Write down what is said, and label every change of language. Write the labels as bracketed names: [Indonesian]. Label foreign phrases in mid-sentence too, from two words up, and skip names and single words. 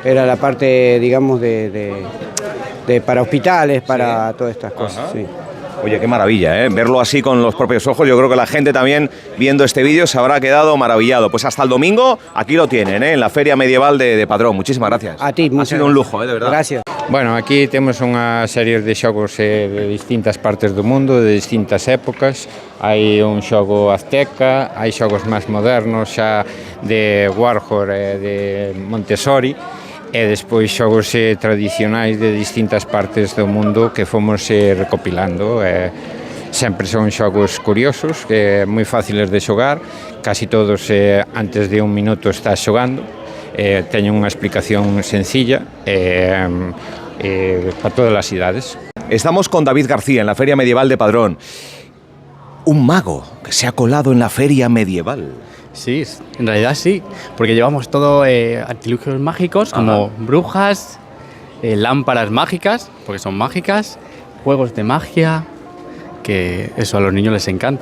[Spanish] era la parte, digamos, para hospitales, para todas estas cosas. Sí. Oye, qué maravilla, ¿eh? Verlo así con los propios ojos. Yo creo que la gente también, viendo este vídeo, se habrá quedado maravillado. Pues hasta el domingo, aquí lo tienen, ¿eh? En la Feria Medieval de Padrón. Muchísimas gracias. A ti, ha sido un lujo, de verdad. Gracias. [Galician] Bueno, aquí temos unha serie de xogos de distintas partes do mundo, de distintas épocas. Hai un xogo azteca, hai xogos máis modernos xa de Warhol e de Montessori, e despois xogos tradicionais de distintas partes do mundo que fomos recopilando. Sempre son xogos curiosos, moi fáciles de xogar, casi todos antes de un minuto estás xogando, teñen unha explicación sencilla para todas as idades. [Spanish] Estamos con David García en la Feria Medieval de Padrón. Un mago que se ha colado en la Feria Medieval. Sí, en realidad sí, porque llevamos todo artilugios mágicos como brujas, lámparas mágicas, porque son mágicas, juegos de magia, que eso a los niños les encanta.